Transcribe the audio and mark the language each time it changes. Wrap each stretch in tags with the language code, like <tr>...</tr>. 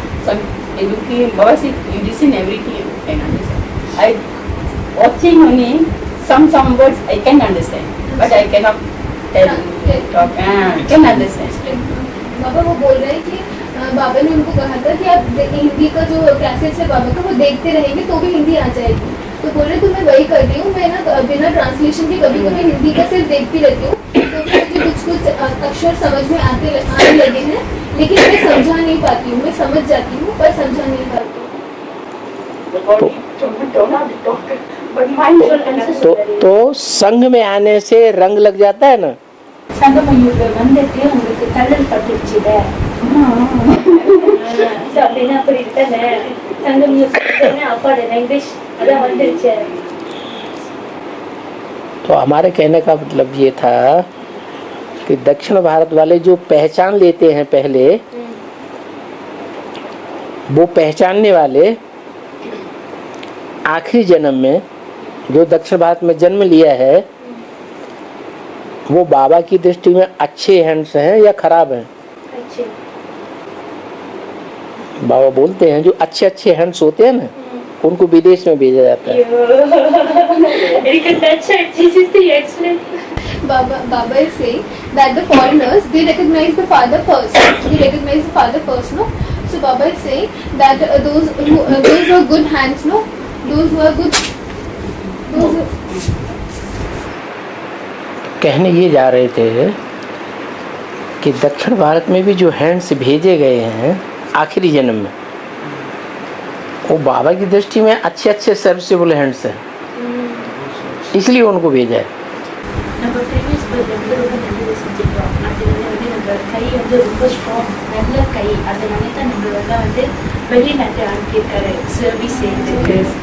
<en>Some education, Baba said you listen everything you can understand. I watching only some words I can understand, but I cannot talk. Can understand.</en> <hi>बाबा वो बोल रहे हैं कि बाबा ने उनको कहा था कि आप हिंदी का जो क्लासेस है बाबा का वो देखते रहेंगे तो भी हिंदी आ जाएगी. तो बोल रहे तो मैं वही कर रही हूँ. मैं ना बिना ट्रांसलेशन के कभी कभी हिंदी का सिर्फ देखती रहती हूँ तो मुझे कुछ अक्षर समझ में आने लगे हैं, लेकिन मैं समझा नहीं पाती हूँ. मैं समझ जाती हूँ पर समझा नहीं पाती हूँ. तो संघ में आने से रंग लग जाता है ना.</hi> <ta>சங்கமயூர்ல வந்துட்டு உங்களுக்கு தள்ளல் பட்டுச்சுல. அப்படின்னா அப்படி இருக்கானே சங்கமயூர் அப்பாட லாங்குவேஜ் அதான் வந்துருச்சு.</ta> <hi>तो हमारे कहने का मतलब ये था कि दक्षिण भारत वाले जो पहचान लेते हैं पहले, वो पहचानने वाले आखिरी जन्म में जो दक्षिण भारत में जन्म लिया है वो बाबा की दृष्टि में अच्छे हैंड्स हैं या खराब हैं? अच्छे. बाबा बोलते हैं जो अच्छे अच्छे हैंड्स होते हैं ना उनको विदेश में भेजा जाता है.</hi> <en>Baba is saying that the foreigners they recognize the father first. They recognize the father first, no? So Baba is saying that those who are good hands, no? Those who are good.</en> <hi>कहने ये जा रहे थे कि दक्षिण भारत में भी जो हैंड्स भेजे गए हैं आखिरी जन्म में वो बाबा की दृष्टि में अच्छे अच्छे सर्विसेबल हैंड्स हैं, इसलिए उनको भेजा है.</hi> <ta>நம்ம ப்ரீவியஸ் வந்து ரொம்ப நல்லது செஞ்சிருக்கோம். அது வந்து நம்ம கை வந்து ரொம்ப ஸ்ட்ராங், நல்ல கை. அதனால தான் நம்மளெல்லாம் வந்து வெளிநாட்டு அனுப்பியிருக்காரு சர்வீஸ் செய்யறதுக்கு.</ta>